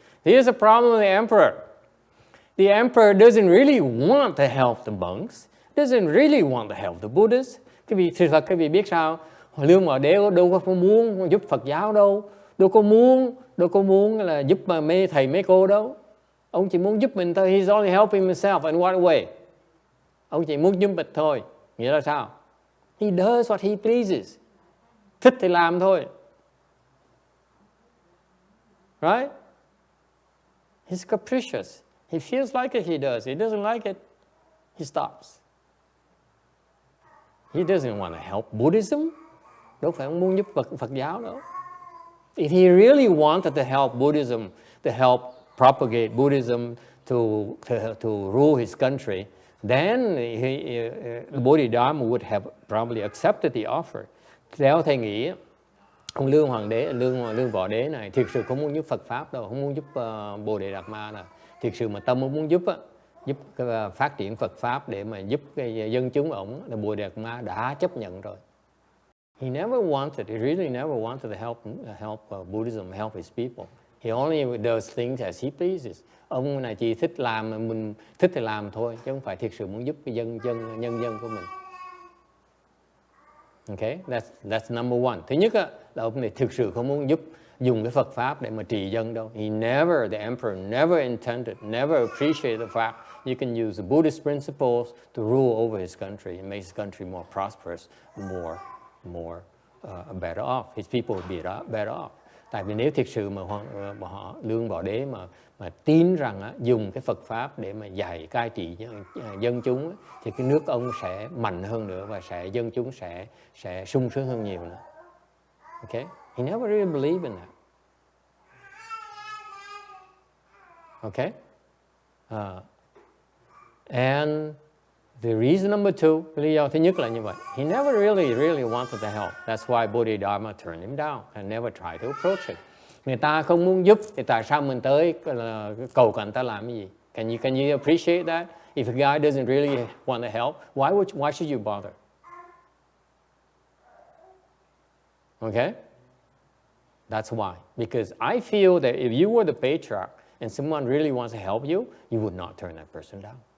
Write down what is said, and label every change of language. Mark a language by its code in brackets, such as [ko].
[en] Here's a problem with the emperor. The emperor doesn't really want to help the monks. Doesn't really want to help the Buddhists. [vi] Sự thật các vị biết sao? Lương Bảo Đế đâu có muốn giúp Phật giáo đâu. Đâu có muốn là giúp mấy thầy mấy cô đâu. Ông chỉ muốn giúp mình thôi. [en] He's only helping himself. In what way? [vi] Ông chỉ muốn giúp mình thôi. Nghĩa là sao? [en] He does what he pleases. [vi] Thích thì làm thôi. [en] Right? He's capricious. He feels like it, he does. He doesn't like it, he stops. He doesn't want to help Buddhism. [vi] Đâu phải ông muốn giúp Phật giáo đâu. [en] If he really wanted to help Buddhism, to help propagate Buddhism to rule his country, then Bodhidharma would have probably accepted the offer. [vi] Theo thầy nghĩ, ông Lương Hoàng đế, Lương Võ đế này thực sự không muốn giúp Phật pháp đâu, không muốn giúp Bodhidharma nào. Thực sự mà tâm ông muốn giúp phát triển Phật pháp để mà giúp cái dân chúng ổng là Bodhidharma đã chấp nhận rồi. [en] He really never wanted to help Buddhism, help his people. He only does things as he pleases. [vi] Ông này chỉ thích làm, mình thích thì làm thôi, chứ không phải thực sự muốn giúp cái nhân dân của mình. [en] Okay, that's number one. [vi] Thứ nhất là ông này thực sự không muốn dùng cái Phật pháp để mà trị dân đâu. [en] The emperor never intended, never appreciated the fact you can use the Buddhist principles to rule over his country and make his country more prosperous, more better off. His people would be better off. [vi] Tại vì nếu thực sự mà họ Lương Võ Đế mà tin rằng dùng cái Phật pháp để mà dạy cai trị dân chúng thì cái nước ông sẽ mạnh hơn nữa và dân chúng sẽ sung sướng hơn nhiều nữa. [en] Okay? He never really believed in that. Okay? And the reason number two, [vi] lý do thứ nhất là như vậy. [en] He never really wanted to help. That's why Bodhidharma turned him down and never tried to approach it. [vi] Người ta không muốn giúp thì tại sao mình tới cầu cạnh ta làm cái gì? [en] Can you appreciate that? If a guy doesn't really want to help, why should you bother? Okay? That's why. Because I feel that if you were the patriarch and someone really wants to help you, you would not turn that person down.